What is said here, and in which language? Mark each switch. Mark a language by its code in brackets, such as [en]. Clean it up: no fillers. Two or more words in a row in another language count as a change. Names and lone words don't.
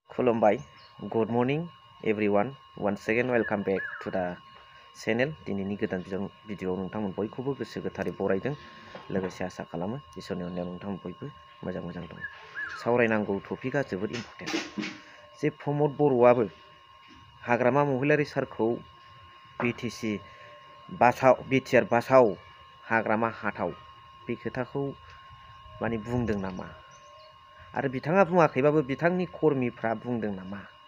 [brx] खुलुमबाय [en] Good morning everyone once again welcome back to the channel [brx] दिनैनि गोदान भिडिअआव नोंथांमोन बयखौबो गोसो गोथारै बरायदों लोगोसे आसा खालामो इसोरनि अननायाव नोंथांमोन बयबो मोजां दं सावरायनांगौ टपिकआ जोबोद इम्पर्टेन्ट जे प्रमद बर'आबो हाग्रामा महिलारि सारखौ बिटिआर बासाव हाग्रामा हाथाव बे खोथाखौ माने बुंदों नामा आरो बिथाङा बुङाखैबाबो बिथांनि कर्मीफ्रा बुंदों नामा